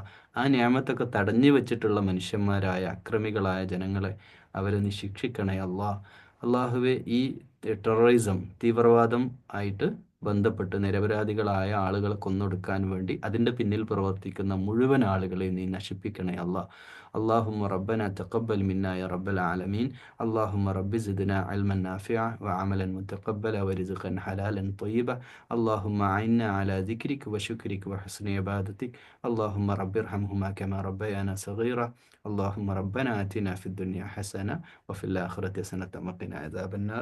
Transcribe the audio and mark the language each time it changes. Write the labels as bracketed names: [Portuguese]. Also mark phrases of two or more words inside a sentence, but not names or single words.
[Malayalam] ആ നിഅമത്തൊക്കെ തടഞ്ഞു വെച്ചിട്ടുള്ള മനുഷ്യന്മാരായ അക്രമികളായ ജനങ്ങളെ അവരെ നീ ശിക്ഷിക്കണേ അല്ലാ. അള്ളാഹുവെ ഈ ടെററിസം, തീവ്രവാദം ആയിട്ട് ബന്ധപ്പെട്ട് നിരപരാധികളായ ആളുകളെ കൊന്നൊടുക്കാൻ വേണ്ടി അതിൻ്റെ പിന്നിൽ പ്രവർത്തിക്കുന്ന മുഴുവൻ ആളുകളെയും നീ നശിപ്പിക്കണേ അല്ലാ. [Arabic] اللهم ربنا تقبل منا يا رب العالمين. اللهم رب زدنا علما نافعا وعملا متقبلا ورزقا حلالا طيبا. اللهم أعنا على ذكرك وشكرك وحسن عبادتك. اللهم رب ارحمهما كما ربيانا صغيرا. اللهم ربنا آتنا في الدنيا حسنة وفي الآخرة حسنة وقنا عذاب النار.